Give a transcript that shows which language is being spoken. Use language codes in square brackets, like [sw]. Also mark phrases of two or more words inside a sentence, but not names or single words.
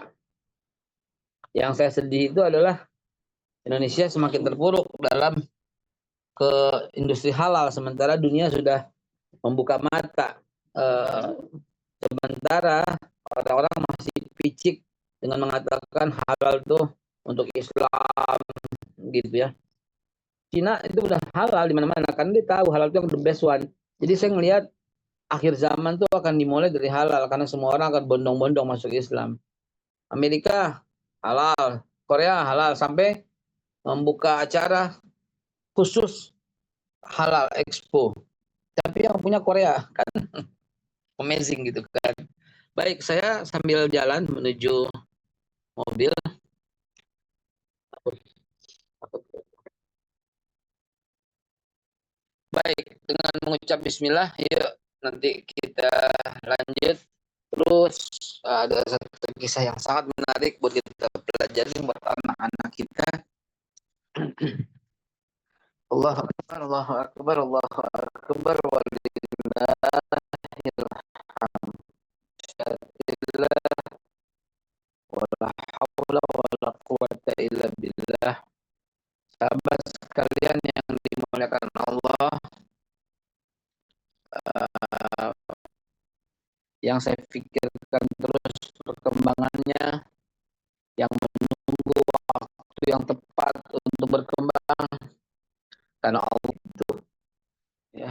[id] Yang saya sedih itu adalah Indonesia semakin terpuruk dalam ke industri halal, sementara dunia sudah membuka mata. Sementara orang-orang masih picik dengan mengatakan halal itu untuk Islam gitu ya. Cina itu udah halal di mana-mana kan, dia tahu halal itu yang [en] the best one. [id] Jadi saya ngelihat akhir zaman tuh akan dimulai dari halal karena semua orang akan bondong-bondong masuk Islam. Amerika halal, Korea halal, sampai membuka acara khusus halal expo. Tapi yang punya Korea kan amazing gitu kan. Baik, saya sambil jalan menuju mobil. Baik, dengan mengucap bismillah, yuk nanti kita lanjut. Terus ada satu kisah yang sangat menarik buat kita pelajari buat anak-anak kita. [ar] الله أكبر، الله أكبر، الله أكبر، ولله الحمد، ولا حول ولا قوة إلا بالله. [id] Sahabat sekalian yang dimuliakan Allah, yang saya pikirkan terus perkembangannya, yang menunggu waktu yang tepat untuk berkembang karena Allah itu ya.